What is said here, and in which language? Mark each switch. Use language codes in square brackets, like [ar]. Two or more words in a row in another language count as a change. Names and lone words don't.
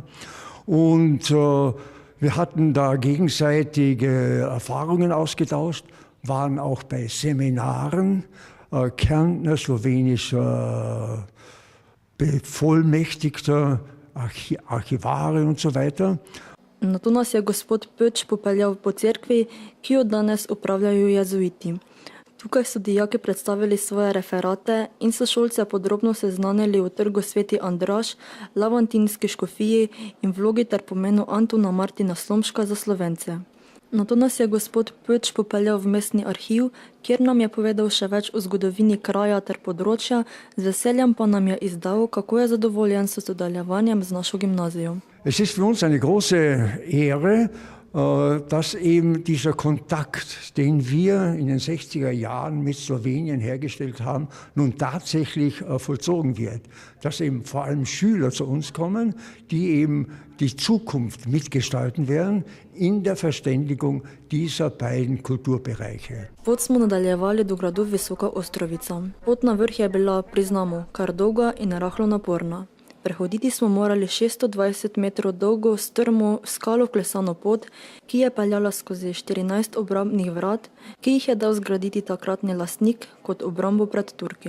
[de] Und wir hatten da gegenseitige Erfahrungen ausgetauscht, waren auch bei Seminaren, Kärntner, slowenischer Bevollmächtigter, Archivare und so weiter. [sl] Nato nas je gospod Pöč popeljal po cerkvi, ki jo danes upravljajo jezuiti. Tukaj so dijaki predstavili svoje referate in sošolce podrobno seznanili o trgu Sveti Andraž, Lavantinski škofiji in vlogi ter pomenu Antona Martina Slomška za Slovence. Nato nas je gospod Pöč popeljal v mestni arhiv, kjer nam je povedal še več o zgodovini kraja ter področja, z veseljem pa nam je izdal, kako je zadovoljen s sodelovanjem z našo gimnazijo. [de] Es ist für uns eine große Ehre, dass eben dieser Kontakt, den wir in den 60er Jahren mit Slowenien hergestellt haben, nun tatsächlich vollzogen wird. Dass eben vor allem Schüler zu uns kommen, die eben die Zukunft mitgestalten werden in der Verständigung dieser beiden Kulturbereiche. [sl] Pot smo nadaljevali do gradu Visoka Ostrovica. Pot na vrh je bila, priznamo, kar dolga in rahlo naporna. Prehoditi smo morali 620 metrov dolgo, strmo, skalo vklesano pot, ki je peljala skozi 14 obrambnih vrat, ki jih je dal zgraditi takratni lastnik kot obrambo pred Turki.